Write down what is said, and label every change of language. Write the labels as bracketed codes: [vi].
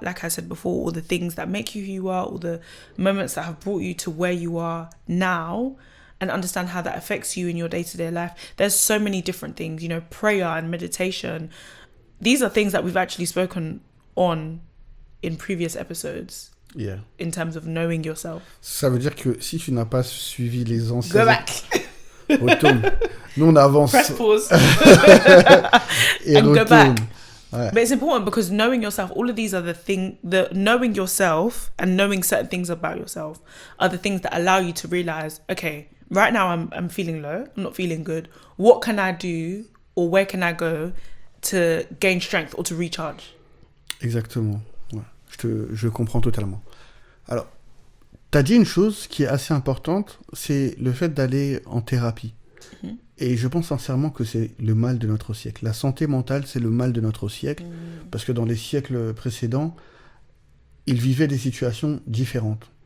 [en] Like I said before, all the things that make you who you are, all the moments that have brought you to where you are now, and understand how that affects you in your day-to-day life. There's so many different things, prayer and meditation. These are things that we've actually spoken on in previous episodes. Yeah. In terms of knowing yourself. [fr] Ça veut dire que si tu n'as pas suivi les anciens... [en] Go back. [fr] Retourne. Nous, on avance. [en] Press pause. [fr] Et [en] and [fr] retourne. [en] Go back. [fr] Ouais. [en] But it's important because knowing yourself, all of these are the knowing yourself and knowing certain things about yourself are the things that allow you to realize, okay, right now I'm feeling low, I'm not feeling good. What can I do or where can I go to gain strength or to recharge? [fr] Exactement. Ouais. Je comprends totalement. Alors, tu as dit une chose qui est assez importante, c'est le fait d'aller en thérapie. Et je pense sincèrement que c'est le mal de notre siècle. La santé mentale, c'est le mal de notre siècle. Parce que dans les siècles précédents, ils vivaient des situations différentes.